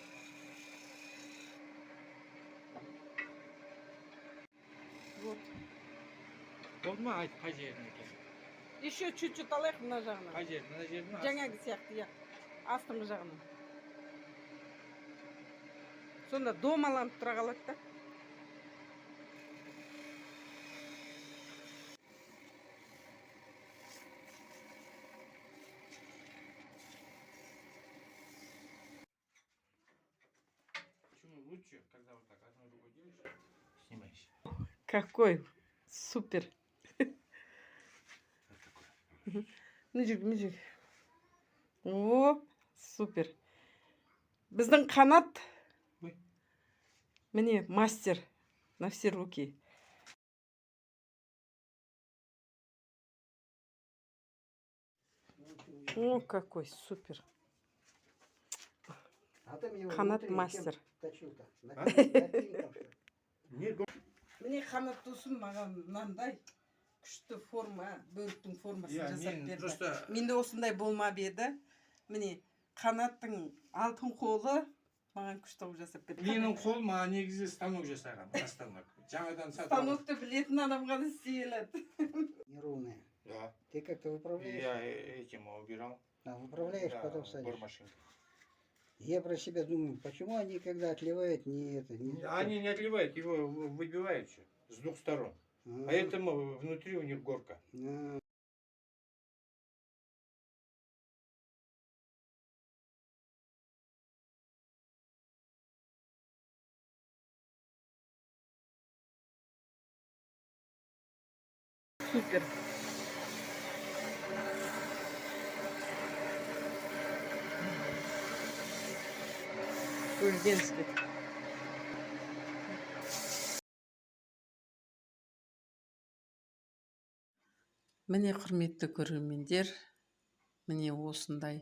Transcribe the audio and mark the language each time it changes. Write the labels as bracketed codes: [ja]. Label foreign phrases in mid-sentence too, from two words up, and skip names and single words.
[kk] Болды ма? Айт, қай жерін екен? [ru] Еще чуть-чуть [kk] алайық мына жағынан. Қай жерін? Мына жерін? Жаңағы сияқты, астыңғы жағынан. Сонда домаланып тұра қалады да. [ru] Почему лучше, когда вот так одной рукой делаешь, снимаешь? Какой супер. Мүжік. О, супер. [kk] Біздің Қанат, міне, [ru] мастер на все руки. О, какой супер. ты мне его Қанат внутри мастер. чем точил-то? Напильником, что ли? Не, [kk] Міне қанат досым маған мынандай күшті форма, бөріктің формасын [ru] Я, [kk] жасап мен берді. [ru] просто- [kk] Менде осындай болмап еді. Міне қанаттың алтын қолы маған күшті қылып жасап берді. менің қолым негізі станок жасаған, станок. Жаңадан сатып алдым. Станокты білетін адам ғана істей алады. [ru] Неровные. Да. Ты как-то выправляешь? Я этим убирал. Выправляешь, Да, потом садишь. бормашинкой. Я про себя думаю, почему они, когда отливают, не это, не... Они не отливают, его выбивают все с двух сторон. А, Поэтому внутри у них горка. а. Супер. Өлгенский. [kk] Міне құрметті көрермендер, міне осындай